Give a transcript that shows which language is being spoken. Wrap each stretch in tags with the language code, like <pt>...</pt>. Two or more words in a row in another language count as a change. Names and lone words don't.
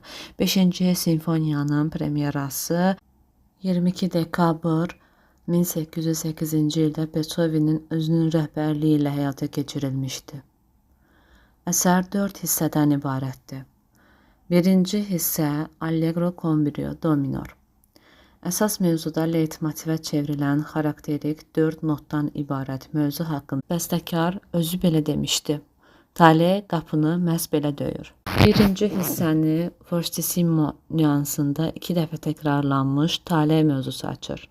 <az>5-ci simfoniyanın premyerası 22 dekabr 1808-ci ildə Beethovenin özünün rəhbərliyi ilə həyata keçirilmişdi. Əsər 4 hissədən ibarətdir. Birinci hissə</az> <it>Allegro con brio</it> <az>do minor. Əsas mövzuda leytmotivə çevrilən xarakterik 4 notdan ibarət mövzu haqqında bəstəkar özü belə demişdi. Tale qapını məhz belə döyür. Birinci hissəni fortissimo nüansında 2 dəfə təkrarlanmış tale mövzusu açır.</az>